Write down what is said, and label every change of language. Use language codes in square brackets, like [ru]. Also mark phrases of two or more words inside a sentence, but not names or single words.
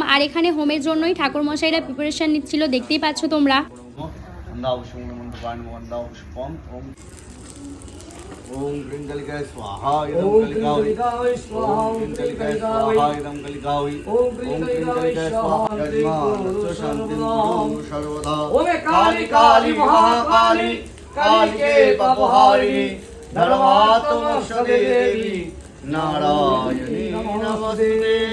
[bn] আর এখানে হোমের জন্যই ঠাকুরমশাইরা প্রিপারেশন নিচ্ছিল, দেখতেই পাচ্ছ তোমরা। [sa] ओम कृंगलिकाय स्वाहा इदं कलिकावै ओम कृंगलिकाय स्वाहा इदं कलिकावै ओम कृंगलिकाय स्वाहा यजमानस्य शान्तिं कुरु सर्वदा ओम काली काली महाकाली कालिके पापहारिणी धर्मात्मक देवी नारायणी नमस्ते।